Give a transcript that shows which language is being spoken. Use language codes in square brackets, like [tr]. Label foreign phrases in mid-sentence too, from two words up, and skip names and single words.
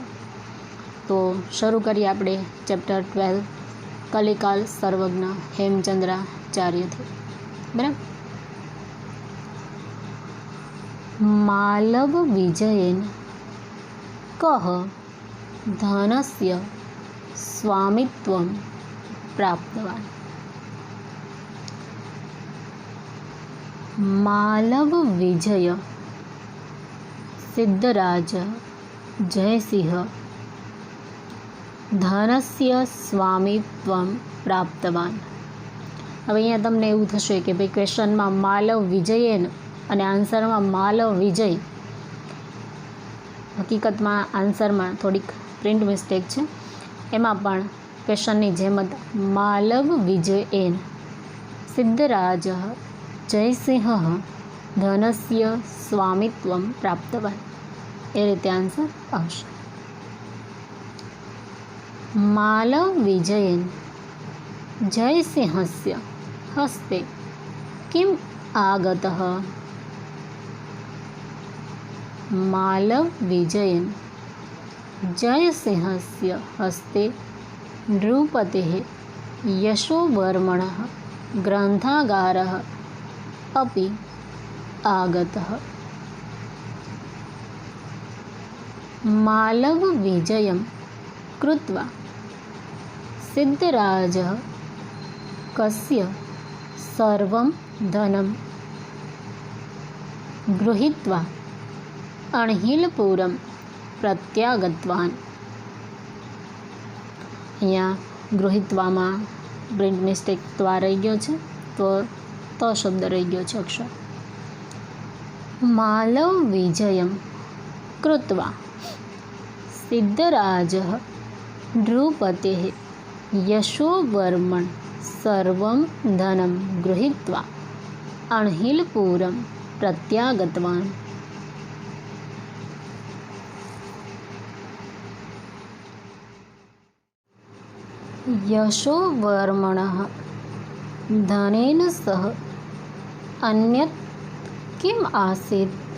[gu] તો શરૂ કરીએ આપણે ચેપ્ટર 12 કલિકાલ સર્વજ્ઞ હેમચંદ્રાચાર્યથી। [sa] બરાબર। मालव विजयेन कः धनस्य स्वामित्वं प्राप्तवान्। मालव विजय सिद्धराज जयसिंह धनस्य स्वामित्वं प्राप्तवान्। [gu] હવે અહીંયા તમને એવું થશે કે ભાઈ ક્વેશ્ચનમાં માલવ વિજયેન અને આન્સરમાં માલવ વિજય, હકીકતમાં આન્સરમાં થોડીક પ્રિન્ટ મિસ્ટેક છે। એમાં પણ ક્વેશ્ચનની જેમ જ [sa] मालव विजयेन सिद्धराज जयसिंह धनस्य स्वामित्वं प्राप्तवान्, [gu] એ રીતે આન્સર આવશે। [sa] मालव विजयेन जयसिंहस्य हस्ते किम् आगतः। मालव विजयेन जयसिंहस्य हस्ते नृपतेः यशोवर्मणः ग्रन्थागारः अपि आगतः। मालव विजयं कृत्वा सिद्धराजः कस्य सर्वं धनं गृहीत्वा अणहिलपुरं प्रत्यागतवान्। [gu] અહીંયા ગૃહિત્વામાં પ્રિન્ટ મિસ્ટેક તો આ રહી ગયો છે, તો શબ્દ રહી ગયો છે અક્ષર। [sa] मालव विजयं कृत्वा सिद्धराजः નૃપतेः यशोवर्मण सर्वं धनं गृहीत्वा अणहिलपुरं प्रत्यागतवान्। यशोवर्मणः धनेन सह अन्यत् किम् आसीत्।